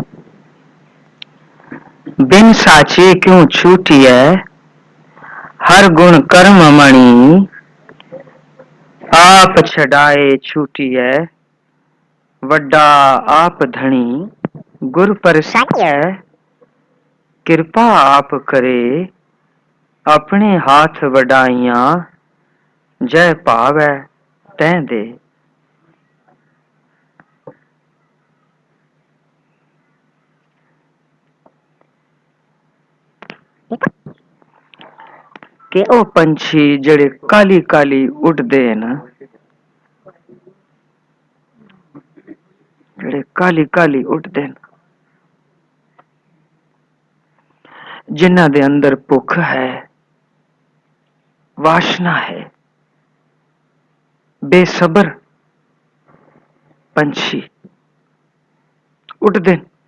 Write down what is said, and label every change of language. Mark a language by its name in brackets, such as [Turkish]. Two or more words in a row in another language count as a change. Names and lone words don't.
[Punjabi] ਬਿਨ ਸਾਚੇ ਕਿਉਂ ਛੂਟੀਐ, ਹਰ ਗੁਣ ਕਰਮ ਮਣੀ, ਆਪ ਛਡਾਏ ਛੂਟੀਐ, ਵੱਡਾ ਆਪ ਧਨੀ, ਗੁਰ ਪਰਸਾਏ, ਕਿਰਪਾ ਆਪ ਕਰੇ, ਅਪਨੇ ਹਾਥ ਵਡਾਈਆਂ, ਜੈ ਪਾਵੈ ਤੈ ਦੇ। कि ਉਹ ਪੰਛੀ ਜਿਹੜੇ ਕਾਲੀ ਕਾਲੀ ਉੱਡਦੇ ਨਾ, ਜਿਹੜੇ ਕਾਲੀ ਕਾਲੀ ਉੱਡਦੇ ਨੇ, ਜਿਨ੍ਹਾਂ ਦੇ ਅੰਦਰ ਭੁੱਖ ਹੈ, ਵਾਸ਼ਨਾ ਹੈ, ਬੇਸਬਰ ਪੰਛੀ ਉੱਡਦੇ।